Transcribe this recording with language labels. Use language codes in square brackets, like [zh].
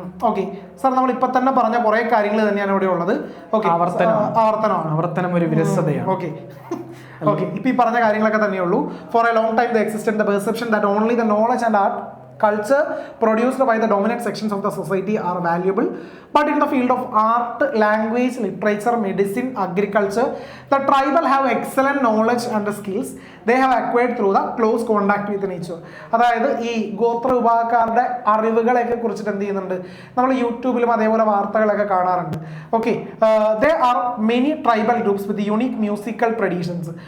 [ml] Okay sir, നമ്മൾ ഇപ്പൊ തന്നെ പറഞ്ഞ കുറെ കാര്യങ്ങൾ തന്നെയാണ് ഇവിടെ ഉള്ളത്. ഓക്കെ, ആവർത്തനം ഒരു വിരസതയാണ്. ഓക്കെ, ഇപ്പൊ ഈ പറഞ്ഞ കാര്യങ്ങളൊക്കെ തന്നെയുള്ളൂ. [en] For a long time the existent the perception that only the knowledge and art culture produced by the dominant sections of the society are valuable, but in the field of art, language, literature, medicine, agriculture, the tribal have excellent knowledge and skills they have acquired through the close contact with nature. [ml] അതായത് ഈ ഗോത്ര വിഭാഗക്കാരുടെ അറിവുകളെയൊക്കെ കുറിച്ചിട്ട് എന്ത് ചെയ്യുന്നുണ്ട്, നമ്മൾ യൂട്യൂബിലും അതേപോലെ വാർത്തകളൊക്കെ കാണാറുണ്ട്. [en] Okay, there are many tribal groups with unique musical traditions.